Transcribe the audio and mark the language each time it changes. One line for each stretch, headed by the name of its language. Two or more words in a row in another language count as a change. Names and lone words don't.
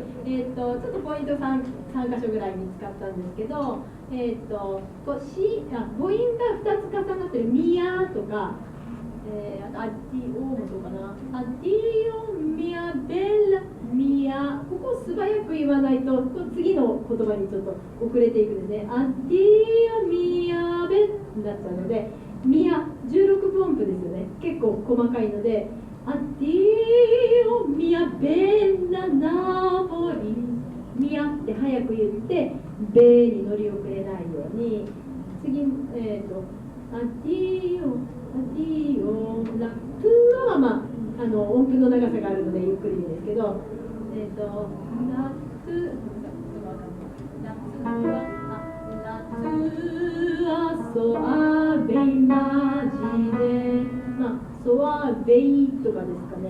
Japanese: ちょっとポイント 3箇所ぐらい見つかったんですけど、母音が2つ重なってるミアとか、あとアッディオーモとかな、アッディオミアベラミア、ここを素早く言わないと次の言葉にちょっと遅れていくんですね。アッディオミアベになっちゃうので、ミア16分音符ですよね。結構細かいので。
Italian: Addio mia bella Napoli、
Japanese: ミアって早く言ってベに乗り遅れないように、次
Italian: Addio Addio
Japanese: ラトゥはまあ音符の長さがあるのでゆっくりですけど、ラトゥはソアベイマジで、まあソアベイとかですかね。